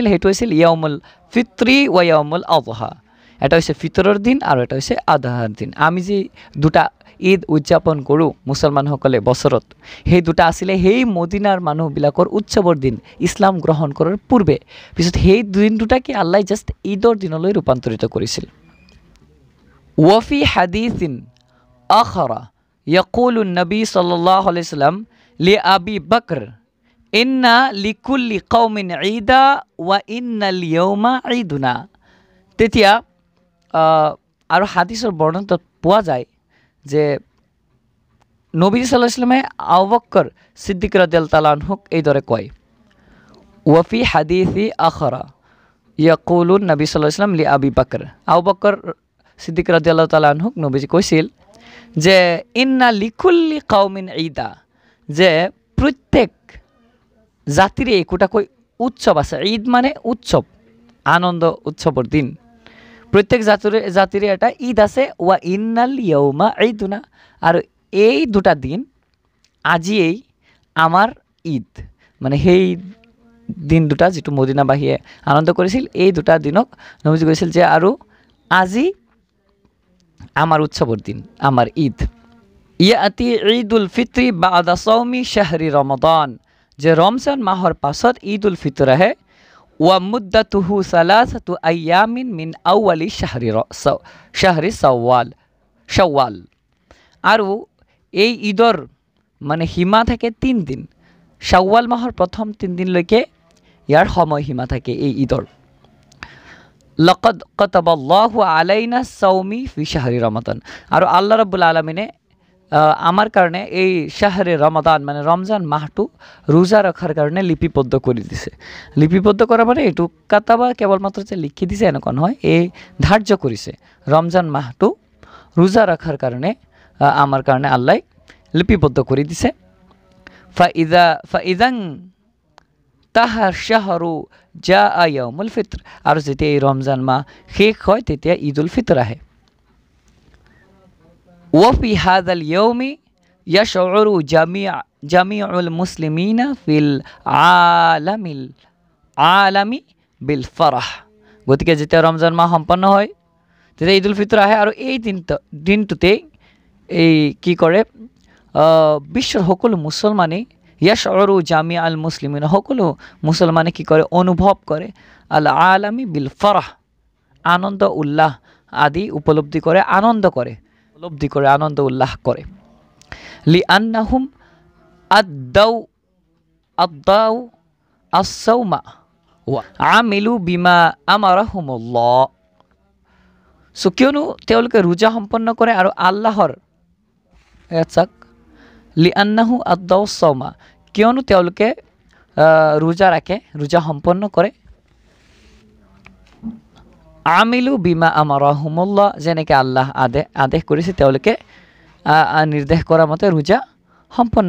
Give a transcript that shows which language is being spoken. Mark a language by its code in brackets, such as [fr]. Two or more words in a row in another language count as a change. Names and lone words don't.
[as] সেইটো হৈছিল [ar] يوم الفطر ويوم الأضحى. [as] এটা হৈছে ফিতৰৰ দিন আৰু এটা হৈছে আদহাৰ দিন। আমি যি দুটা ঈদ উদযাপন কৰোঁ মুছলমানসকলে বছৰত, সেই দুটা আছিলে সেই মদিনাৰ মানুহবিলাকৰ উৎসৱৰ দিন ইছলাম গ্ৰহণ কৰাৰ পূৰ্বে। পিছত সেই দিন দুটাকে আল্লাহ জাষ্ট ঈদৰ দিনলৈ ৰূপান্তৰিত কৰিছিল। [ar] وفي حديث آخر يقول النبي صلى الله عليه وسلم لأبي بكر إن لكل قوم عيدا وإن اليوم عيدنا. [as] তেতিয়া আৰু হাদিসৰ বৰ্ণনাত পোৱা যায় যে নবী [ar] صلى الله عليه وسلم [as] আবু বকর সিদ্দিক [ar] رضي الله تعالى عنه [as] এইদৰে কয়। [ar] وفي حديث آخر يقول النبي صلى الله عليه وسلم لأبي بكر, আবু বকর সিদ্দিক رضي الله تعالى عنه [as] নবীজি কৈছিল যে [ar] إن لكل قوم عيدا, [as] যে প্ৰত্যেক জাতিৰে একোটাকৈ উৎসৱ আছে। ঈদ মানে উৎসৱ, আনন্দ উৎসৱৰ দিন। প্ৰত্যেক জাতিৰে এটা ঈদ আছে। [ar] وإن اليوم عيدنا, [as] আৰু এই দুটা দিন আজিয়েই আমাৰ ঈদ। মানে সেই দিন দুটা যিটো মদিনাবাসীয়ে আনন্দ কৰিছিল, এই দুটা দিনক নবীজি কৈছিল যে আৰু আজি আমাৰ উৎসৱৰ দিন, আমাৰ ঈদ। [ar] يأتي عيد الفطر بعد صوم شهر رمضان, [as] যে রমজান মাহৰ পাছত ঈদ উল ফিতর আহে। [ar] ومدته ثلاثة أيام من أول شهر شوال, [as] আৰু এই ঈদৰ মানে সীমা থাকে 3 দিন। শাওয়াল মাহৰ প্ৰথম 3 দিনলৈকে ইয়াৰ সময়সীমা থাকে এই ঈদৰ। [ar] لقد كتب الله علينا صوم في شهر رمضان, [as] আৰু [ar] الله رب العالمين [as] আমাৰ কাৰণে এই [ar] شهر رمضان [as] মানে ৰমজান মাহটো ৰোজা ৰখাৰ কাৰণে লিপিবদ্ধ কৰি দিছে। লিপিবদ্ধ কৰা মানে এইটো কাটাবা কেৱল মাত্ৰ যে লিখি দিছে এনেকুৱা নহয়, এই ধাৰ্য কৰিছে ৰমজান মাহটো ৰোজা ৰখাৰ কাৰণে আমাৰ কাৰণে আল্লাহ লিপিবদ্ধ কৰি দিছে। [ar] فإذا انتهى الشهر جاء يوم الفطر, [as] আৰু যেতিয়া এই ৰমজান মাহ শেষ হয় তেতিয়া ঈদ উল ফিতর আহে। [ar] وفي هذا اليوم يشعر جميع المسلمين في العالم بالفرح [as] গতিকে যেতিয়া ৰমজান মাহ সম্পন্ন হয় তেতিয়া ঈদ উল ফিতৰ আহে আৰু এই দিনটোতে এই কি কৰে বিশ্বৰ সকলো মুছলমানে [ar] يشعر جميع المسلمين [as] সকলো মুছলমানে কি কৰে অনুভৱ কৰে [ar] العالم بالفرح [as] আনন্দ উল্লাহ আদি উপলব্ধি কৰে আনন্দ উল্লাহ কৰে [ar] لأنهم أدوا الصوم وعملوا بما أمرهم الله [as] কিয়নো তেওঁলোকে ৰোজা সম্পন্ন কৰে আৰু আল্লাহৰ চাক [ar] لأنه أدوا الصوم [as] কিয়নো তেওঁলোকে ৰোজা ৰাখে ৰোজা সম্পন্ন কৰে [ar] عملوا بما أمرهم الله [as] যেনেকৈ আল্লাহ আদেশ কৰিছে তেওঁলোকে নিৰ্দেশ কৰা মতে ৰোজা সম্পন্ন